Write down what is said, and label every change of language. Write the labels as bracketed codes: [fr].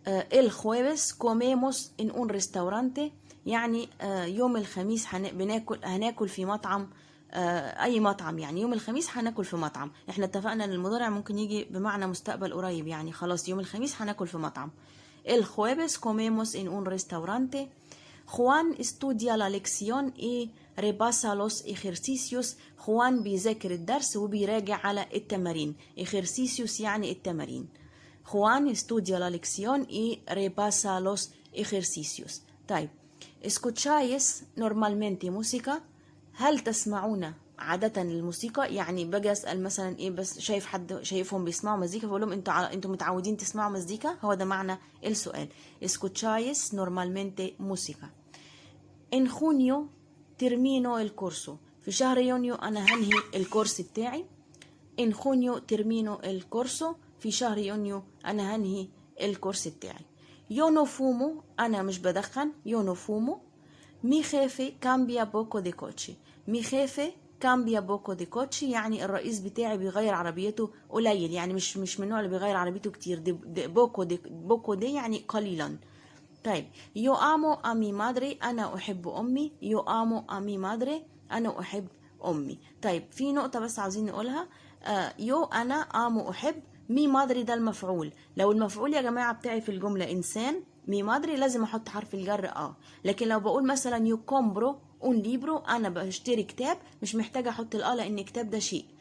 [es] el jueves comemos en un restaurante، [ar] يعني يوم الخميس هناكل في مطعم، اي مطعم، يعني يوم الخميس هناكل في مطعم. احنا اتفقنا ان المضارع ممكن يجي بمعنى مستقبل قريب، يعني خلاص يوم الخميس هناكل في مطعم. [es] el jueves comemos en un restaurante. Juan estudia la lección y repasa los ejercicios. [ar] خوان بيذاكر الدرس وبيراجع على التمارين. ejercicios يعني التمارين. [es] خوان estudia la lección y repasa los ejercicios. طيب escucháis normalmente música. [ar] هل تسمعون عادة الموسيقى؟ يعني باجي اسال مثلا ايه، بس شايف حد شايفهم بيسمعوا مزيكا فبقول لهم انتوا متعودين تسمعوا مزيكا؟ هو ده معنى السؤال. [es] escucháis normalmente música. en junio termino el curso. [ar] في شهر يونيو انا هنهي الكورس بتاعي. [es] en junio termino el curso. [ar] في شهر يونيو انا هنهي الكورس بتاعي. [es] yo no fumo. [ar] انا مش بدخن. [es] yo no fumo. mi jefe cambia poco de coche. mi jefe cambia poco de coche [ar] يعني الرئيس بتاعي بيغير عربيته قليل، يعني مش من النوع اللي بيغير عربيته كتير. بوكو دي يعني قليلا. [es] طيب yo amo a mi madre. [ar] أنا أحب أمي. [es] yo amo a mi madre. [ar] أنا أحب أمي. طيب في نقطة بس عاوزين نقولها. yo أنا amo أحب. مي مادري ده المفعول. لو المفعول يا جماعة بتاعي في الجملة إنسان مي مادري لازم أحط حرف الجر لكن لو بقول مثلا [es] يو كومبرو اون ليبرو، [ar] أنا بشتري كتاب، مش محتاجة أحط لأن كتاب ده شيء.